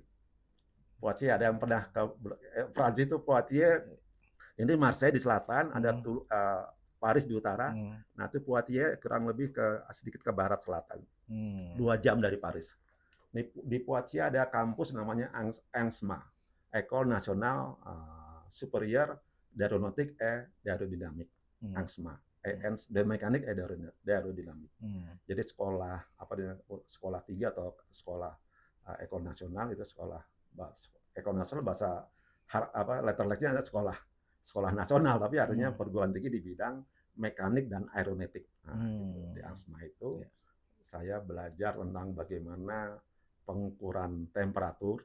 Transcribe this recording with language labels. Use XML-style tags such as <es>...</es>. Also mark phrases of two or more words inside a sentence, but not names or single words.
<id>Poitiers, ada yang pernah ke Prancis itu Poitiers. Ini Marseille di selatan, ada Paris di utara. Nah, itu Poitiers kurang lebih sedikit ke barat selatan. 2 jam dari Paris. Di Poitiers ada kampus namanya ENSMA,</id> <fr>École Nationale Supérieure d'Aéronautique et d'Aérodynamique. ENSMA, de mécanique et d'aérodynamique.</fr> <id>Jadi sekolah 3 atau sekolah École Nationale itu sekolah École Nationale bahasa letterlexnya ada sekolah nasional, tapi artinya perguruan tinggi di bidang mekanik dan aeronautik. Gitu. Di ASMA itu saya belajar tentang bagaimana pengukuran temperatur.</id>